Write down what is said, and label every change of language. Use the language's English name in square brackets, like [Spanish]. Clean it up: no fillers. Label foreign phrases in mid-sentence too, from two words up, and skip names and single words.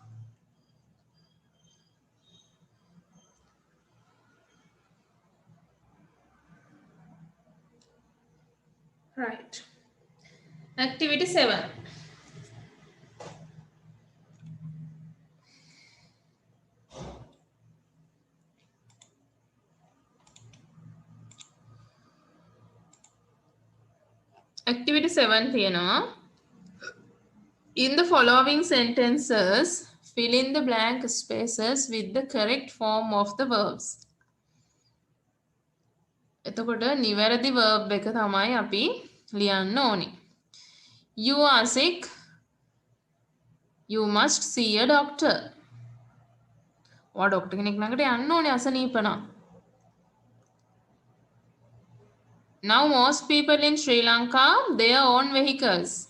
[English] Right. Activity 7. Activity 7 [Sinhala] තියෙනවා. [English] In the following sentences, fill in the blank spaces with the correct form of the verbs. [Sinhala] එතකොට නිවැරදි verb එක තමයි අපි ලියන්න ඕනේ. [English] You are sick. You must see a doctor. [Sinhala] ඔයා ඩොක්ටර් කෙනෙක් ළඟට යන්න ඕනේ අසනීප නම්. [English] Now most people in Sri Lanka their own vehicles.